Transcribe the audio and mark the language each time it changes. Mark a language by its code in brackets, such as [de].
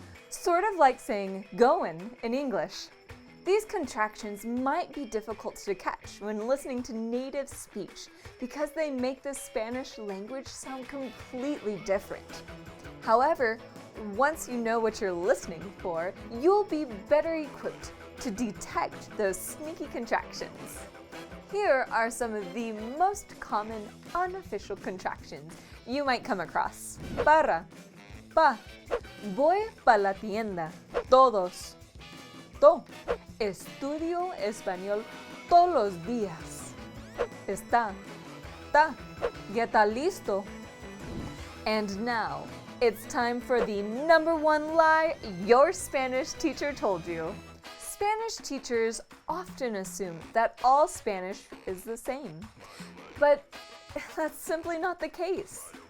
[en] Sort of like saying goin' in English. These contractions might be difficult to catch when listening to native speech because they make the Spanish language sound completely different. However, once you know what you're listening for, you'll be better equipped to detect those sneaky contractions. Here are some of the most common unofficial contractions you might come across. [es] Para, pa, voy pa la tienda, todos, to, estudio español todos los días, está, ta, ya está listo. [en] And now, it's time for the #1 lie your Spanish teacher told you. Spanish teachers often assume that all Spanish is the same, but that's simply not the case.